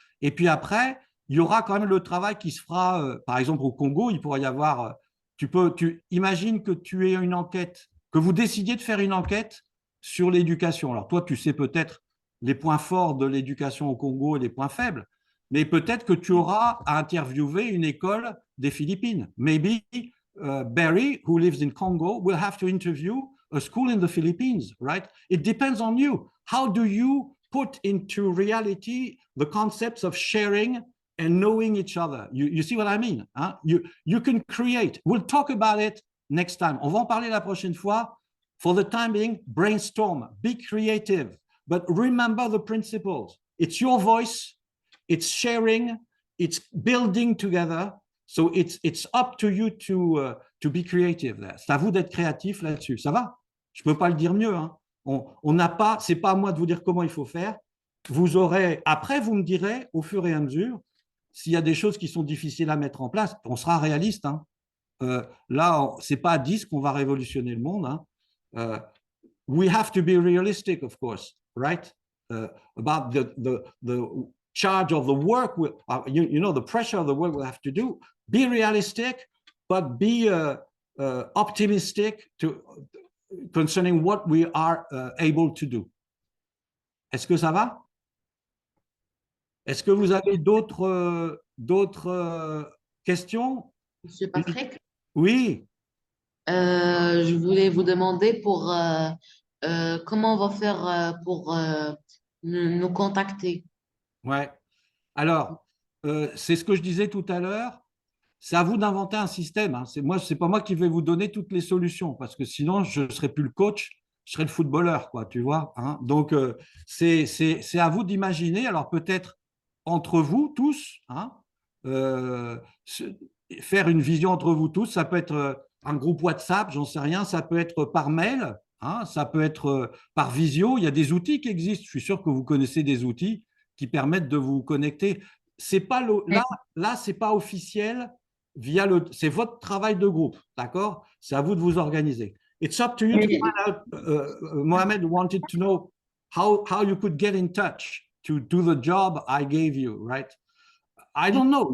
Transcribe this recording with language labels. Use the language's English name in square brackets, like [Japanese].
[French] Et puis après, il y aura quand même le travail qui se fera, par exemple au Congo, il pourrait y avoir, tu imagines que tu aies une enquête, que vous décidiez de faire une enquête sur l'éducation. Alors toi, tu sais peut-être les points forts de l'éducation au Congo et les points faibles, mais peut-être que tu auras à interviewer une école des Philippines. [English] Maybe Barry, who lives in Congo, will have to interview a school in the Philippines, right? It depends on you. How do you put into reality the concepts of sharing and knowing each other? You see what I mean? Hein? You can create. We'll talk about it next time. [French] On va en parler la prochaine fois. [English] For the time being, brainstorm, be creative, but remember the principles. It's your voice, it's sharing, it's building together. So it's up to you to be creative there. [French] C'est à vous d'être créatif là-dessus. Ça va? Je peux pas le dire mieux. Hein. On n'a pas, c'est pas à moi de vous dire comment il faut faire. Vous aurez, après vous me direz au fur et à mesure s'il y a des choses qui sont difficiles à mettre en place, on sera réaliste. Hein. Là, c'est pas à 10 qu'on va révolutionner le monde. Hein. [English] We have to be realistic, of course, right? About the charge of the work, you know, the pressure of the work we'll have to do. Be realistic, but be optimistic concerning what we are able to do. [French] Est-ce que ça va? Est-ce que vous avez d'autres questions? Monsieur Patrick, Oui. je voulais vous demander pour comment on va faire pour nous contacter. Ouais. Alors, c'est ce que je disais tout à l'heure. C'est à vous d'inventer un système. Hein. C'est pas moi qui vais vous donner toutes les solutions, parce que sinon, je ne serai plus le coach, je serai le footballeur, quoi, tu vois. Hein. Donc, c'est à vous d'imaginer. Alors, peut-être entre vous tous, hein, faire une vision entre vous tous. Ça peut être un groupe WhatsApp, j'en sais rien. Ça peut être par mail, hein, ça peut être par visio. Il y a des outils qui existent. Je suis sûr que vous connaissez des outils qui permettent de vous connecter. C'est pas là, c'est pas officiel. C'est votre travail de groupe, d'accord? C'est à vous de vous organiser. [English] It's up to you to find out. Mohamed wanted to know how you could get in touch to do the job I gave you, right? I don't know.